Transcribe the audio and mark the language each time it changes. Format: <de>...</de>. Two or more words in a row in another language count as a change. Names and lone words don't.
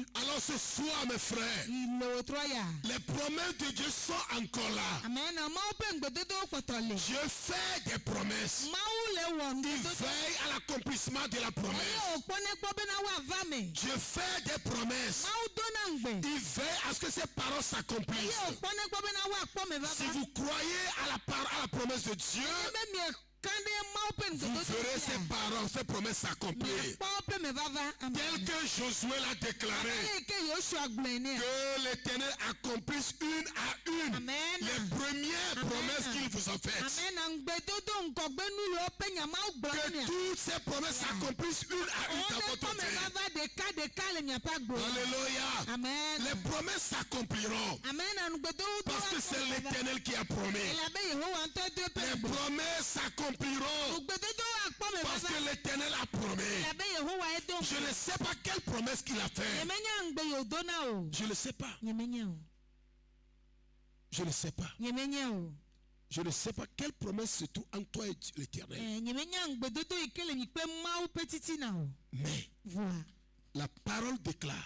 <fr>Alors ce soir, mes frères,</fr> <ee>Le wòtrɔ ya.</ee> <fr>les promesses de Dieu sont encore là.</fr> <ee>Amena Mawu ƒe ŋugbedodowo kpɔtɔ le.</ee> <fr>Dieu fait des promesses.</fr> <ee>Mawu le wɔ</ee> <fr>Il</fr> <ee>ŋugbedodo.</ee> <fr>veille à l'accomplissement de la</fr> <ee>Eye</ee> <fr>promesse.</fr> <ee>wòkpɔ ne kpɔ bena woava me.</ee> <fr>Dieu fait des promesses.</fr> <ee>Mawu dona ŋugbe.</ee> <fr>Il veille à ce que ces paroles</fr> <ee>Eye</ee> <fr>s'accomplissent.</fr> <ee>wòkpɔ ne kpɔ bena woakpɔ me</ee> <fr>Si</fr> <ee>vava.</ee> <fr>vous croyez à la promesse de Dieu,</fr> <ee>Ebe mieka ɖe Mawu ƒe</ee> <fr>vous verrez ces</fr> <ee>ŋugbedodo</ee> <fr>paroles, ces promesses s'accomplir.</fr> <ee>miakpɔ woƒe me vava.</ee> <fr>Tel que Josué l'a déclaré.</fr> <ee>Eye ke Yoshua gblɔe nea.</ee> <fr>Que l'Éternel accomplisse une à une Amen. les premières promesses qu'il vous a faites.</fr> <ee>Amena ŋugbedodo ŋgɔgbenu yiwo ƒe nya Mawu gblɔ</ee> <fr>Que</fr> <ee>nea.</ee> <fr>toutes ces promesses s'accomplissent une à une dans votre</fr> <ee>Wòne kpɔ me</ee> <fr>vie.</fr> <ee>vava ɖeka le miaƒe agbo.</ee> <fr>Alléluia. Amen. Les promesses s'accompliront</fr> <ee>Amena ŋugbedodo</ee> <fr>parce que c'est l'Éternel qui a promis.</fr> <ee>Elabe Yehowa ŋutɔ do eƒe</ee> <fr>Les</fr> <ee>gbe.</ee> <fr>promesses s'accompliront</fr> <ee>Ŋugbedodo</ee> <fr>Parce que l'Éternel a promis. Je ne sais pas quelle promesse qu'il a fait. Je ne sais pas. Je ne sais pas. Je ne sais pas quelle promesse se trouve en toi et l'Éternel. Mais la parole déclare.</fr>